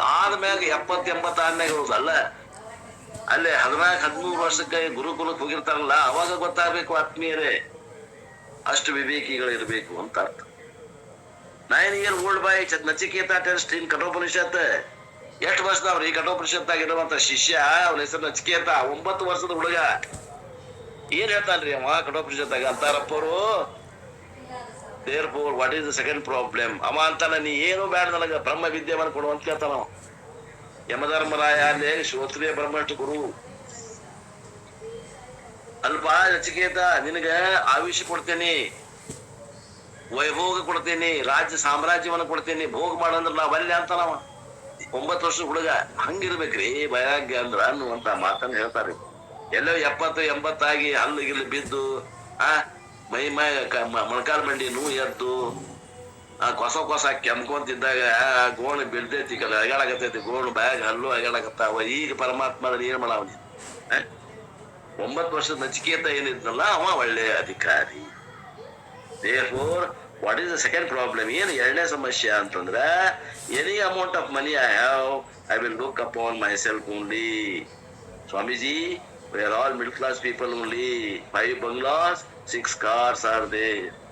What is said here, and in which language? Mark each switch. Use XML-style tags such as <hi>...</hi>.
<kn>ಆದ್ಮ್ಯಾಗ 70-80 ಆದ್ಮ್ಯಾಗ ಹೋದಲ್ಲ, ಅಲ್ಲೇ 14-13 ವರ್ಷಕ್ಕೆ ಗುರುಕುಲಕ್ಕೆ ಹೋಗಿರ್ತಾರಲ್ಲ ಅವಾಗ ಗೊತ್ತಾಗ್ಬೇಕು ಆತ್ಮೀಯರೇ, ಅಷ್ಟು ವಿವೇಕಿಗಳಿರ್ಬೇಕು ಅಂತ ಅರ್ಥ.</kn> <en>9 year old</en> <kn>bye Nachiketa test in Kathopanishad. ಎಷ್ಟು ವರ್ಷದವ್ರಿ ಕಠೋಪನಿಷತ್ತಾಗ ಇರುವಂತ ಶಿಷ್ಯ, ಅವ್ರ ಹೆಸರು ನಚಿಕೇತ, 9 ವರ್ಷದ ಹುಡುಗ. ಏನ್ ಹೇಳ್ತಾನ್ರಿ ಅವ ಕಠೋಪನಿಷತ್ತಾಗ ಅಂತಾರಪ್ಪರು,</kn> <en>therefore what is the second problem?</en> <kn>ಅವ ಅಂತಾನ ನೀ ಏನು ಬೇಡ ನನಗ ಬ್ರಹ್ಮ ವಿದ್ಯೆವನ್ನು ಕೊಡು ಅಂತ ಕೇಳ್ತಾನ. ಯಮಧರ್ಮರಾಯ ಅಲ್ಲೇ ಶ್ರೋತ್ರಿಯ ಬ್ರಹ್ಮಷ್ಟು ಗುರು. ಅಲ್ಪ ನಚಿಕೇತ ನಿನಗ ಆಯುಷ್ಯ ಕೊಡ್ತೇನಿ, ವೈಭೋಗ ಕೊಡ್ತೇನಿ, ರಾಜ್ಯ ಸಾಮ್ರಾಜ್ಯವನ್ನ ಕೊಡ್ತೇನಿ, ಭೋಗ ಮಾಡಂದ್ರ ನಾವ್ ಅಲ್ಲಿ ಅಂತಾನವ. 9 ವರ್ಷದ ಹುಡುಗ. ಹಂಗಿರ್ಬೇಕ್ರಿ ವೈರಾಗ್ಯ ಅಂದ್ರ ಅನ್ನುವಂತ ಮಾತನ್ನ ಹೇಳ್ತಾರ. ಎಲ್ಲೋ 70-80 ಆಗಿ ಹಲ್ಲು ಗಿಲ್ಲು ಬಿದ್ದು ಮೈ ಮೊಣಕಾಲ್ ಮಂಡಿ ನೋವು ಎದ್ದು ಕೊಸ ಕೆಮ್ಕೊಂತಿದ್ದಾಗ ಗೋಣು ಬಿಡ್ತೈತಿ, ಅಗಾಡಕತ್ತೈತಿ ಗೋಣು ಬ್ಯಾಗ್ ಹಲ್ಲು ಅಗಾಡಕತ್ತಾವ. ಈಗ ಪರಮಾತ್ಮ ಏನ್ ಮಾಡವ? 9 ವರ್ಷದ ನಚಿಕೇತ ಏನಿದ್ನಲ್ಲ ಅವ ಒಳ್ಳೆ ಅಧಿಕಾರಿ.</kn> <en>therefore what is the second problem?</en> <kn>ಏನು ಎರಡನೇ ಸಮಸ್ಯೆ ಅಂತಂದ್ರ</kn> <en>Any amount of money I have I will look upon myself only. Swamiji, we are all middle class people only. 5 bungalows, 6 cars are there.</en>